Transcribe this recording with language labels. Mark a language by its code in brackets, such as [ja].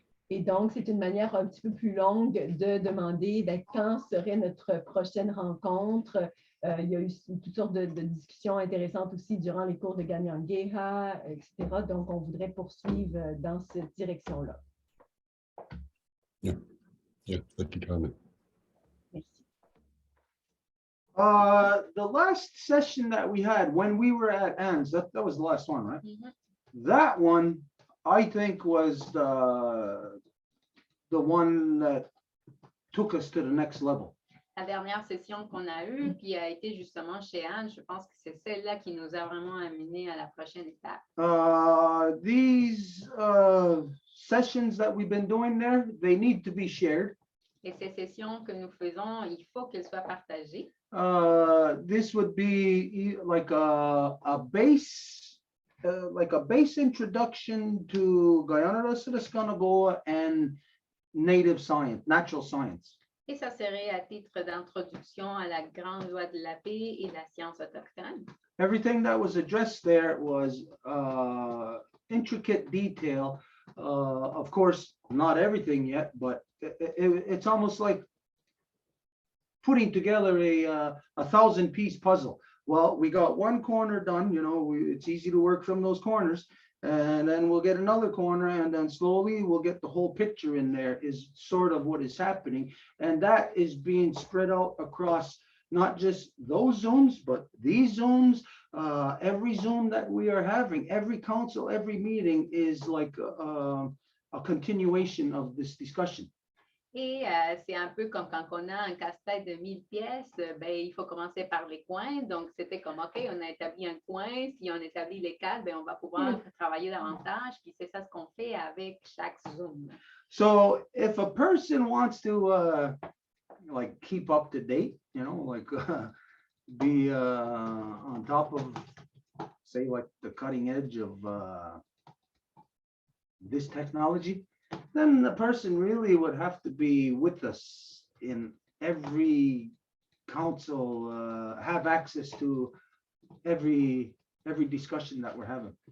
[fr] Et donc, c'est une manière un petit peu plus longue de demander quand serait notre prochaine rencontre. Il y a eu toutes sortes de discussions intéressantes aussi durant les cours de Ganyangeha, etc. Donc, on voudrait poursuivre dans cette direction-là. [en] Yeah, thank you, Carmen. [fr] Merci. [en] The last session that we had when we were at ANS, that was the last one, right? That one, I think, was the one that took us to the next level. [fr] La dernière session qu'on a eue, qui a été justement chez Anne, je pense que c'est celle-là qui nous a vraiment amené à la prochaine étape. [en] These sessions that we've been doing there, they need to be shared. [fr] Et ces sessions que nous faisons, il faut qu'elles soient partagées. [en] This would be like a base introduction to Guyana Sidiskanagoa and native science, natural science. [fr] Et ça serait à titre d'introduction à la grande loi de la paix et la science autochtone. [en] Everything that was addressed there was intricate detail. Of course, not everything yet, but it's almost like putting together a 1,000-piece puzzle. Well, we got one corner done, it's easy to work from those corners, and then we'll get another corner, and then slowly we'll get the whole picture in there is sort of what is happening. And that is being spread out across not just those Zooms, but these Zooms, every Zoom that we are having, every council, every meeting is like a continuation of this discussion. [fr] Et c'est un peu comme quand on a un casse-tête de 1000 pièces, il faut commencer par les coins. Donc, c'était comme, OK, on a établi un coin. Si on établit les quatre, on va pouvoir travailler davantage. Puis c'est ça ce qu'on fait avec chaque Zoom. [en] So if a person wants to like keep up to date, be on top of, say, like the cutting edge of this technology, then the person really would have to be with us in every council, have access to every discussion that we're having.